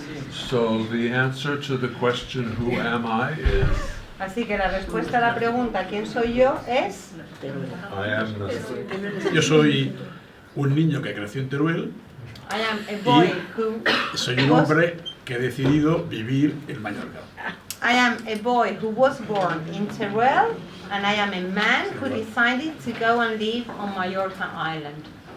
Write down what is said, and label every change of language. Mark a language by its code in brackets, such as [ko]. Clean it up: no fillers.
[en] so the answer to the question who am I is [es] Así que la respuesta a la pregunta ¿quién soy yo? Es [en] I am the [es] Yo soy un niño que creció en Teruel [en] I am a boy who [es] soy un hombre que he decidido vivir en Mallorca. [en] I am a boy who was born in Teruel, and I am a man who decided to go and live on Mallorca Island.